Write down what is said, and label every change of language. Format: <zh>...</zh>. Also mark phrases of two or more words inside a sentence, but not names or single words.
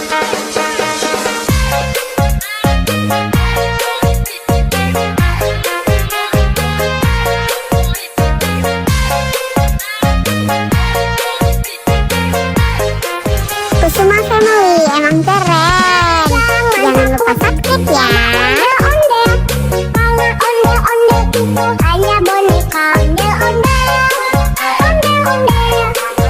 <id>Kusuma Family emang keren. Jangan lupa subscribe ya. Kalau onde-onde itu hanya boneka onde-onde. Onde-onde,</id>